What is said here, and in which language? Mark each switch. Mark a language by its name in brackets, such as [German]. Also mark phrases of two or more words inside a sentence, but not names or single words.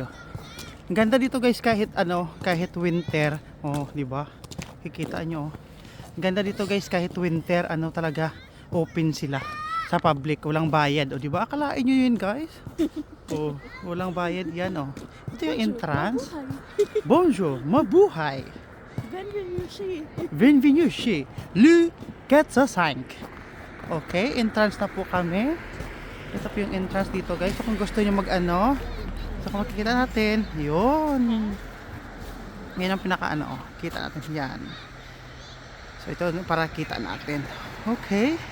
[Filipino] Ang ganda dito guys, kahit ano, kahit winter. O, di ba? Kikita nyo. Ang ganda dito guys, kahit winter, ano talaga, open sila sa public, walang bayad. O, di ba? Akalain nyo yun guys. O, walang bayad yan, o. Ito yung entrance. Bonjour, mabuhay. [French] Bienvenue chez. Bienvenue chez Le 405. [Filipino] Okay, entrance na po kami. Ito po yung entrance dito guys. So kung gusto nyo mag ano, so kung makikita natin, yun. Yan ang pinaka ano, kita natin yan. So ito para kita natin. Okay.